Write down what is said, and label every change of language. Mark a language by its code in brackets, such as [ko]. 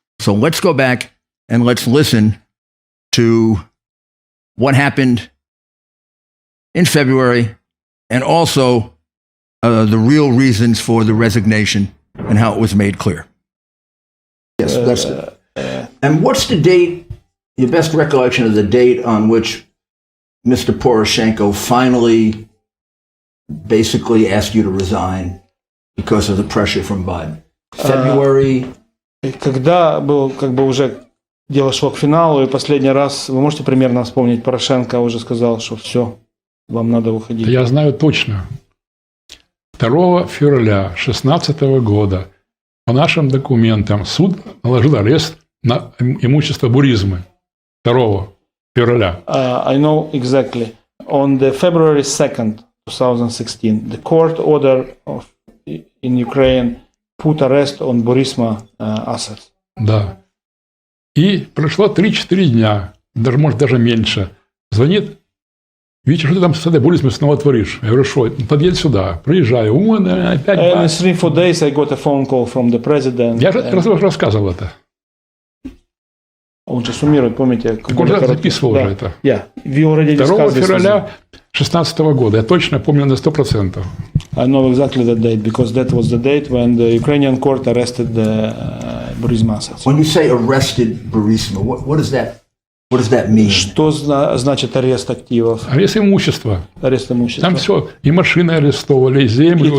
[en] So let's go back and let's listen to what happened in February, and also the real reasons for the resignation and how it was made clear. Yes, that's it. And what's the date, your best recollection of the date on which Mr. Poroshenko finally basically asked you to resign because of the pressure from Biden? February? [ru] Когда был уже дело шло к финалу, и последний раз, вы можете примерно вспомнить, Порошенко уже сказал, что все, вам надо уходить. Я знаю точно. 2 февраля 2016 года по нашим документам суд наложил арест на имущество Буризмы. 2 февраля. [en] I know exactly. On the February 2nd, 2016, the court order in Ukraine put arrest on Burisma assets. [ru] Да. И прошло 3-4 дня, даже меньше. Звонит: Витя, что ты там с этой Бурисмой снова творишь? Я говорю: что? Подъедь сюда. Приезжаю. Опять... [en] And in 3-4 days I got a phone call from the president. [ru] Я же рассказывал это. Он же суммирует, помните? Он же записывал уже это. [en] Yeah. [ru] 2 февраля 2016 года. Я точно помню на 100%. [en] I know exactly that date, because that was the date when the Ukrainian court arrested the Burisma assets. When you say arrested Burisma, what does that mean? [ru] Что значит арест активов? Арест имущества. Арест имущества. Там все. И машины арестовали, и землю.